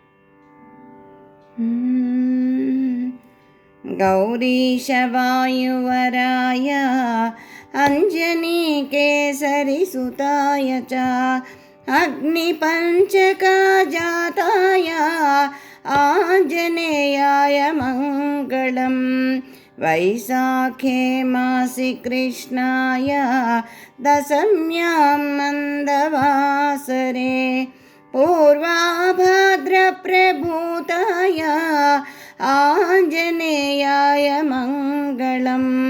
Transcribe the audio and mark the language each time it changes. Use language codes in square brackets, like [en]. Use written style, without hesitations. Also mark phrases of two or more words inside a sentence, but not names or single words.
[sa] గౌరీశ వాయువరాయ అంజనీ కేసరి సుతాయ చ అగ్నిపంచకజాతాయ ఆంజనేయాయ మంగళం. वैशाखे मासि कृष्णाय दशम्यां मन्दवासरे पूर्वाभाद्रप्रभूताय आञ्जनेयाय मङ्गलं.